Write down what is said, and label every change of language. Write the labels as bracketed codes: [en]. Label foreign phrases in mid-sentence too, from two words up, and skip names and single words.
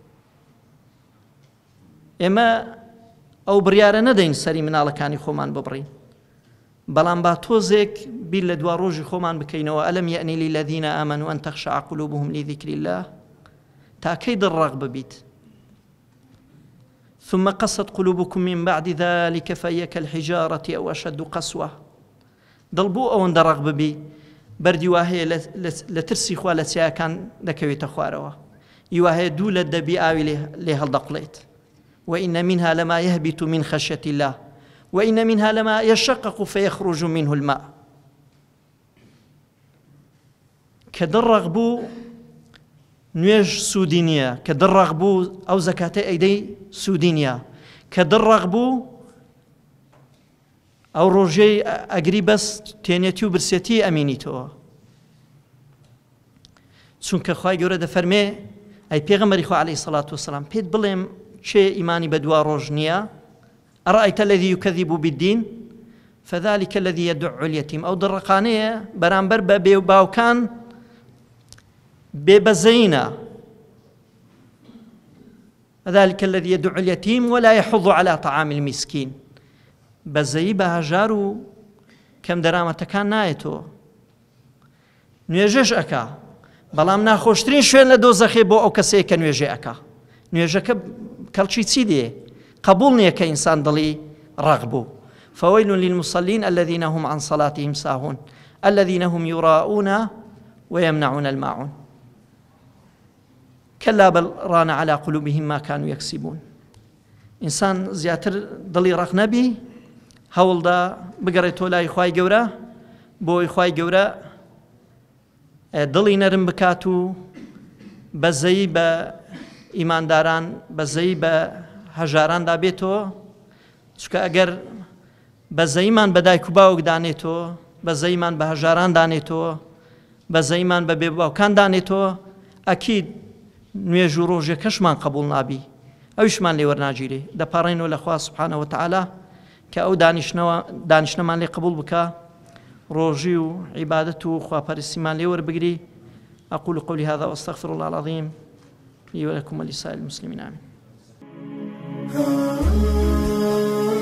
[ckb] ئێمە ئەو بڕیارە نەدەین سەری مناڵەکانی خۆمان ببڕین، بەڵام با تۆزێک بیر لە دوا ڕۆژی خۆمان بکەینەوە. [ar] ئەلەم یەئنی للذین ئامەنوا ئەن تەخشع قلوبهم لذکر الله. [ckb] تا کەی دڵڕاق ببیت؟ [ar] ثم قست قلوبكم من بعد ذلك فهي كالحجارة أو أشد قسوة. [ckb] دڵ بۆ ئەوەندە ڕق ببی بەردی وهەیە لە ترسی خوا لە چیاکان دەکەوێتە خوارەوە، هیوهەیە دوو لە دەبی ئاوی لێ هەڵدەقڵێت. [ar] وإن منها لما يهبط من خشية الله وإن منها لما يشقق فيخرج منه الماء. [ckb] کە دڕق بوو نوێژ سوودی نییە، کە دڕق بوو ئەو زەکاتەی ئەیدەی سوودی نییە، کە دڕق بوو ئەو ڕۆژەی ئەگری بەس تێنێتی و برسێتی ئەمینیتەوە. چونکە خوای گەورە دەفەرمێ ئەی پێغەمبەری خوا [ar] عەلەیهی سەڵات وسەلام [ckb] پێت بڵێم چێ ئیمانی بە دوا ڕۆژ نییە؟ [ar] ئەرأیتە الذی یوکەذیب بالدین فذلک الذی یدع اليتیم. [ckb] ئەو دڕقانەیە بەرامبەر بە بێ باوکان بێبەزەینە. [ar] فذلك الذي يدع اليتيم ولا يحض على طعام المسكين. [ckb] بەزەیی بە هەژار و کەم دەرامەتەکان نایەتەوە، نوێژەش ئەکا، بەڵام ناخۆشترین شوێن لە دۆزەخێ بۆ ئەو کەسەیە کە نوێژێ ئەکا. نوێژەکە کەڵکی چی دێ؟ قبول نییە کە ئینسان دڵی ڕق بوو. [ar] فويل للمصلين الذين هم عن صلاتهم ساهون الذين هم يراءون ويمنعون الماعون. كلا بل ران على قلوبهم ما كانوا يكسبون. [ckb] إنسان زياتر دڵی ڕق نەبی هەوڵدا بگەڕێتەوە لای خوای گەورە بۆی خوای گەورە دڵی نەرم بکات و بەزەیی بە ئیمانداران بەزەیی بە هەژاراندا بێتەوە. چونکە ئەگەر بەزەییمان بە دایک و باوک دانێتەوە، بەزەییمان بە هەژاران دانێتەوە، بەزەییمان بە بێباوکان دانێتەوە، ئەکید نوێژ و ڕۆژێکەشمان قبول نابی، ئەویشمان لێ وەرناگیرێ. دەپاڕێنەوە لە خوا [ar] سوبحانەه وتعالە [ckb] کە ئەو دانیشتنەمان لێ قبول بکە، ڕۆژی و عیبادەت و خواپەرستیمان لێ وەربگری. [ar] أقول قولي هذا وأستغفر الله العظيم لي ولكم ولسائر المسلمين آمين.